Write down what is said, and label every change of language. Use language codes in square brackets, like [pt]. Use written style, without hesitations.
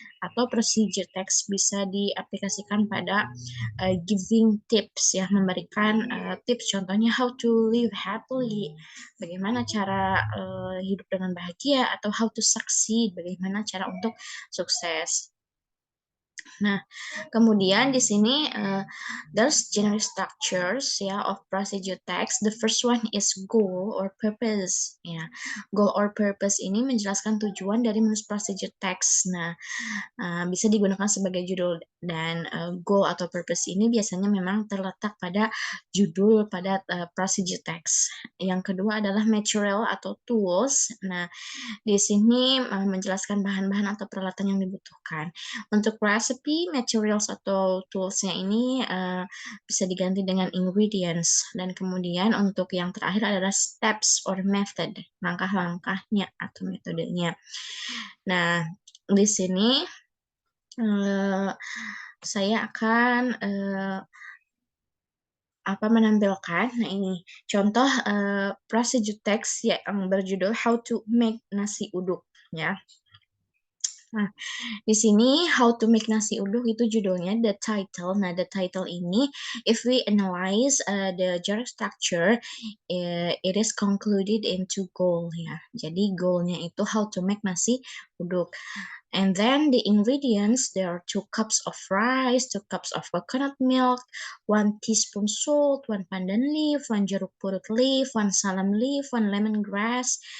[id] Atau procedure text bisa diaplikasikan pada giving tips ya, memberikan tips, contohnya [en] how to live happily, [id] bagaimana cara hidup dengan bahagia, atau [en] how to succeed, [id] bagaimana cara untuk sukses. Nah, kemudian di sini [en] there's general structures ya of procedure text. The first one is goal or purpose ya. [id] Goal or purpose ini menjelaskan tujuan dari menulis procedure text. Nah, bisa digunakan sebagai judul, dan goal atau purpose ini biasanya memang terletak pada judul pada procedure text. Yang kedua adalah material atau tools. Nah, di sini menjelaskan bahan-bahan atau peralatan yang dibutuhkan. Untuk recipe, materials atau tools-nya ini bisa diganti dengan ingredients. Dan kemudian untuk yang terakhir adalah [en] steps or method, [id] langkah-langkahnya atau metodenya. Nah, di sini saya akan menampilkan, nah ini contoh procedure text yang berjudul How to Make Nasi Uduk ya. Nah, di sini How to Make Nasi Uduk itu judulnya, [en] the title. Nah, the title ini, if we analyze the genre structure, it is concluded into goal ya. [id] Jadi goalnya itu how to make nasi uduk. [en] And then the ingredients, there are 2 cups of rice, 2 cups of coconut milk, 1 teaspoon salt, 1 pandan leaf, 1 jeruk purut leaf, 1 salam leaf, 1 lemongrass.